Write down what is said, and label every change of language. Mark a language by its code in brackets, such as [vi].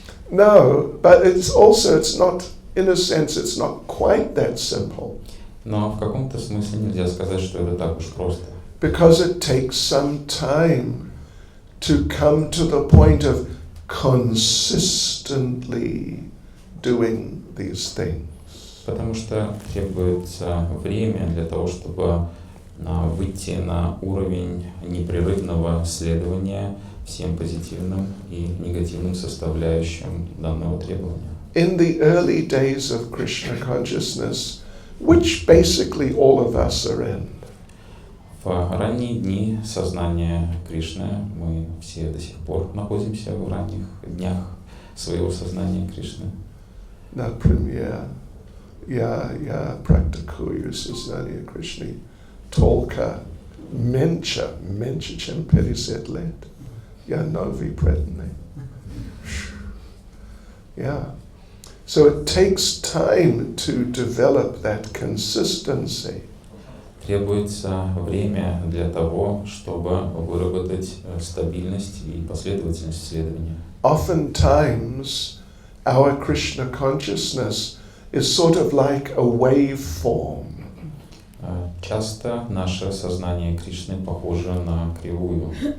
[en] No, but it's not, in a sense, it's not quite that simple. [ru] Но в каком-то смысле нельзя сказать, что это так уж просто. [en] Because it takes some time to come to the point of consistently doing these things. [ru] Потому что требуется время для того, чтобы выйти на уровень непрерывного следования всем позитивным и негативным составляющим данного требования. [en] In the early days of Krishna consciousness, which basically all of us are in, [ru] В ранние дни сознания Кришны, мы все до сих пор находимся в ранних днях своего сознания Кришны. Например, я практикую сознание Кришны только меньше, чем 50 лет. Я новый преданный. [en] Yeah. So it takes time to develop that consistency. [ru] Требуется время для того, чтобы выработать стабильность и последовательность следования. [en] Oftentimes, our Krishna consciousness is sort of like a waveform. [ru] Часто наше сознание Кришны похоже на кривую.